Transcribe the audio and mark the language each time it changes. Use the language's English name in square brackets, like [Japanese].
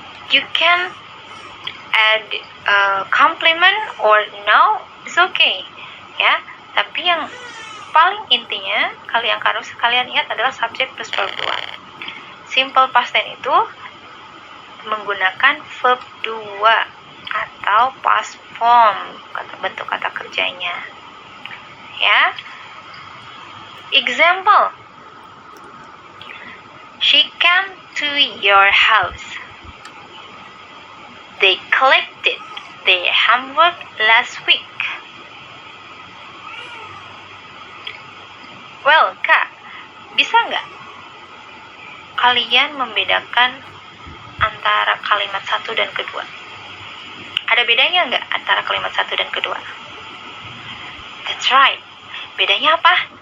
[English] You can add complement or no, it's okay. [Indonesian] Ya, tapi yang paling intinya yang harus kalian ingat adalah subject plus verb 2. Simple past tense itu menggunakan verb 2 atau past form, bentuk kata kerjanya. Ya. Example. [English] She came to your house. They collected their homework last week. [Indonesian] Well, Kak, bisa nggak kalian membedakan antara kalimat satu dan kedua? Ada bedanya nggak antara kalimat satu dan kedua? [English] That's right. [Indonesian] Bedanya apa?